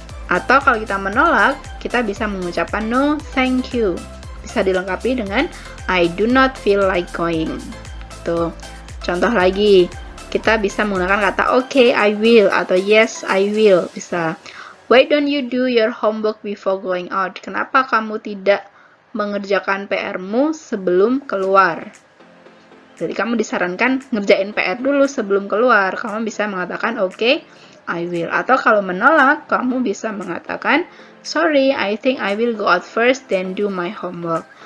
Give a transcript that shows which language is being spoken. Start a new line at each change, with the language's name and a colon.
Indonesian: Atau kalau kita menolak, kita bisa mengucapkan
English: no, thank you.
Indonesian: Bisa dilengkapi dengan
English: I do not feel like going.
Indonesian: Tuh. Contoh lagi, kita bisa menggunakan kata
English: okay, I will
Indonesian: atau
English: yes, I will.
Indonesian: Bisa.
English: Why don't you do your homework before going out?
Indonesian: Kenapa kamu tidak mengerjakan PR-mu sebelum keluar? Jadi kamu disarankan ngerjain PR dulu sebelum keluar. Kamu bisa mengatakan
English: okay, I will.
Indonesian: Atau kalau menolak, kamu bisa mengatakan
English: sorry, I think I will go out first then do my homework.